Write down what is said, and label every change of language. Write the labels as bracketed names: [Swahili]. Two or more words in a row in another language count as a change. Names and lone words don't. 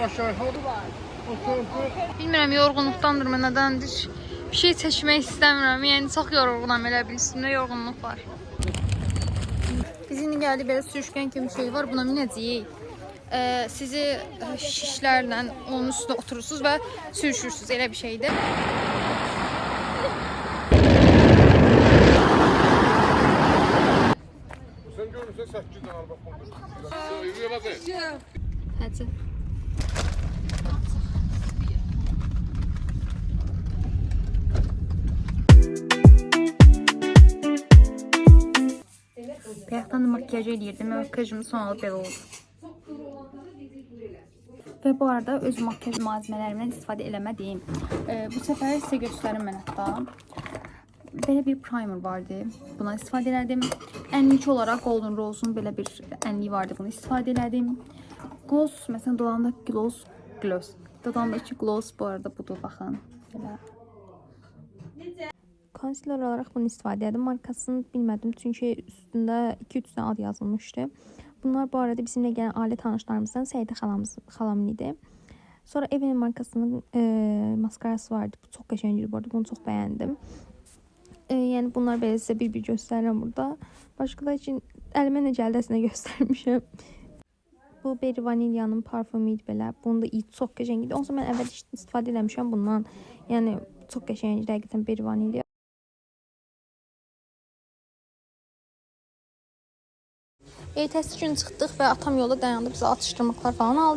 [Azerbaijani] Bilmirəm, yorğunluqdandır, nədəndir. Bir şey çəkmək istəmirəm. Yəni çox yorğunam, elə bil üstümdə yorğunluq var. Biz indi gəldik, belə sürüşkən kimi şey var. Buna minəcəyik. Sizi şişlərlə onun üstünə oturursunuz və sürüşürsünüz. Elə bir şeydir. [Turkish] Sen görürsen 8 tane araba kondur. Hadi. [Azerbaijani] Bayaqdan da makyaj eləyirdim. Makyajımı son alıb belə oldu. Və bu arada öz makyaj malzemələrimdən istifadə eləmədiyim. Bu səfər sizə göstərim mən hətta. Belə bir primer vardı. Buna istifadə elədim. Ənlik olaraq Golden Rose'un belə bir ənliyi vardı. Bunu istifadə elədim. Gloss, məsələn, dodağımda gloss. Dodağımdakı gloss bu arada budur, baxın. Belə. Concealer olarak bunu istifadə edim. Markasını bilmədim çünkü üstündə 2-3 tane ad yazılmışdı. [Turkish] Bunlar bu arada bizimle gelen aile tanışlarımızdan Seyide xalamın idi. [Azerbaijani] Sonra Evelyn markasının maskarası vardı. Bu çok qəşəngdir bu arada. [Turkish] Bunu çok beğendim. [Azerbaijani] Yani bunlar belə sizə bir göstərirəm burada. Başqalar için əlimə nə gəldəsinə göstərmişəm. Bu Berry Vanilyanın parfümü idi belə. Bunu da çox qəşəng idi. Onsa mən əvvəl istifadə eləmişəm bundan. Yəni çox qəşəng idi həqiqətən Berry Vanilya. Ertəsi gün çıxdıq və atam yolda dayandı, bizə atışdırmaqlar falan aldı.